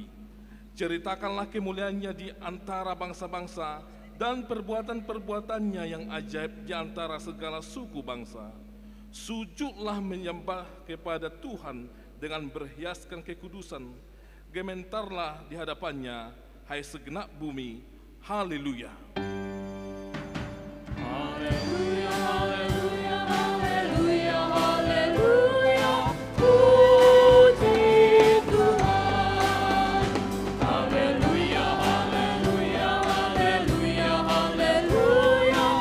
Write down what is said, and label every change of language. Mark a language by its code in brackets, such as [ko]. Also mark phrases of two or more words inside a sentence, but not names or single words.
[id] Ceritakanlah kemuliaannya di antara bangsa-bangsa dan perbuatan-perbuatannya yang ajaib di antara segala suku bangsa. Sujudlah menyembah kepada Tuhan dengan berhiaskan kekudusan. Gementarlah di hadapannya, hai segenap bumi. Haleluya. Haleluya, haleluya, haleluya, haleluya. Puji Tuhan. Haleluya, haleluya, haleluya, haleluya.